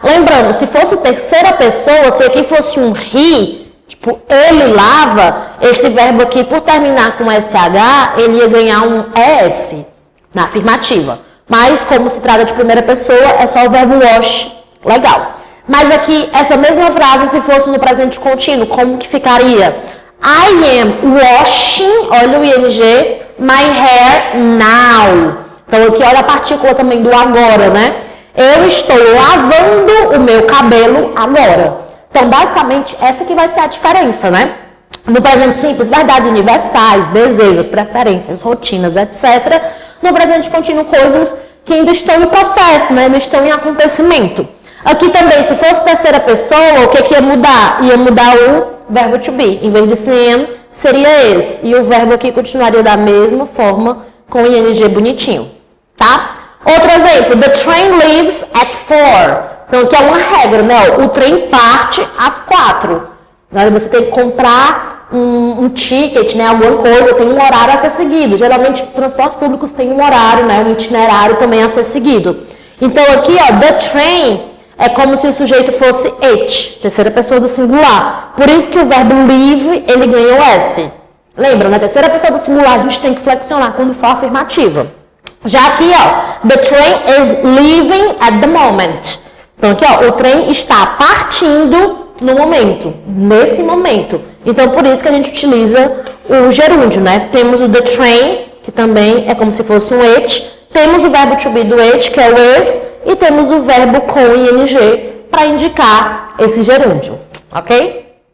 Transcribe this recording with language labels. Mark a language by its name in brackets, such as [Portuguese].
[Portuguese] Lembrando, se fosse terceira pessoa, se aqui fosse um he, tipo, ele lava, esse verbo aqui, por terminar com SH, ele ia ganhar um ES na afirmativa. Mas, como se trata de primeira pessoa, é só o verbo wash. Legal. Mas aqui, essa mesma frase, se fosse no presente contínuo, como que ficaria? [English] I am washing, [Portuguese] olha o ing, [English] my hair now. [Portuguese] Então, aqui, olha a partícula também do agora, né? Eu estou lavando o meu cabelo agora. Então, basicamente, essa que vai ser a diferença, né? No presente simples, verdades universais, desejos, preferências, rotinas, etc. No presente contínuo, coisas que ainda estão em processo, né? Ainda estão em acontecimento. Aqui também, se fosse terceira pessoa, o que ia mudar? Ia mudar o verbo to be. Em vez de ser am, seria is. E o verbo aqui continuaria da mesma forma, com o ing bonitinho, tá? Outro exemplo, [English] the train leaves at 4. [Portuguese] Então, aqui é uma regra, né? O trem parte às 4. Você tem que comprar um ticket, né? Alguma coisa, tem um horário a ser seguido. Geralmente, transportes públicos têm um horário, né? Um itinerário também a ser seguido. Então, aqui, ó, the train é como se o sujeito fosse it, terceira pessoa do singular. Por isso que o verbo leave, ele ganha o S. Lembra, na terceira pessoa do singular, a gente tem que flexionar quando for afirmativa. Já aqui, ó, [English] the train is leaving at the moment. [Portuguese] Então, aqui, ó, o trem está partindo no momento, nesse momento. Então, por isso que a gente utiliza o gerúndio, né? Temos o the train, que também é como se fosse um it. Temos o verbo to be do it, que é o is. E temos o verbo com ing para indicar esse gerúndio, ok?